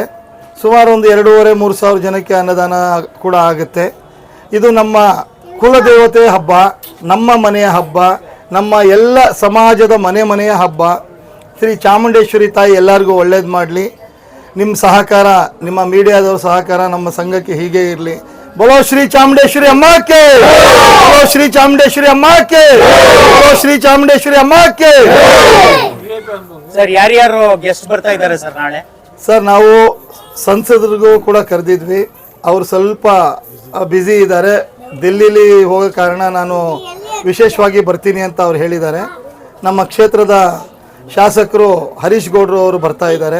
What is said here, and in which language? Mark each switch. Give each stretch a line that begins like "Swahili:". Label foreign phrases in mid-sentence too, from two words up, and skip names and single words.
Kannada: ಸುಮಾರು ಒಂದು 2,500-3 ಸಾವಿರ ಜನಕ್ಕೆ ಅನ್ನದಾನ ಕೂಡ ಆಗುತ್ತೆ. ಇದು ನಮ್ಮ ಕುಲದೇವತೆ ಹಬ್ಬ, ನಮ್ಮ ಮನೆಯ ಹಬ್ಬ, ನಮ್ಮ ಎಲ್ಲ ಸಮಾಜದ ಮನೆಯ ಹಬ್ಬ. ಶ್ರೀ ಚಾಮುಂಡೇಶ್ವರಿ ತಾಯಿ ಎಲ್ಲರಿಗೂ ಒಳ್ಳೇದು ಮಾಡಲಿ. ನಿಮ್ಮ ಸಹಕಾರ, ನಿಮ್ಮ ಮೀಡಿಯಾದವ್ರ ಸಹಕಾರ ನಮ್ಮ ಸಂಘಕ್ಕೆ ಹೀಗೆ ಇರಲಿ.
Hindi: बोलो श्री चामुंडेश्वरी अम्मा के, बोलो श्री चामुंडेश्वरी अम्मा के, बोलो श्री चामुंडेश्वरी अम्मा के.
Kannada: ಸರ್ ಯಾರ್ಯಾರು ಗೆಸ್ಟ್ ಬರ್ತಾ ಇದ್ದಾರೆ ಸರ್ ನಾಳೆ? ಸರ್ ನಾವು ಸಂಸದರಿಗೂ ಕೂಡ ಕರೆದಿದ್ವಿ. ಅವರು ಸ್ವಲ್ಪ ಬ್ಯುಸಿ ಇದ್ದಾರೆ. ದಿಲ್ಲಿಲಿ ಹೋಗೋ ಕಾರಣ ನಾನು ವಿಶೇಷವಾಗಿ ಬರ್ತೀನಿ ಅಂತ ಅವ್ರು ಹೇಳಿದ್ದಾರೆ. ನಮ್ಮ ಕ್ಷೇತ್ರದ ಶಾಸಕರು ಹರೀಶ್ ಗೌಡ್ರು ಅವರು ಬರ್ತಾ ಇದ್ದಾರೆ.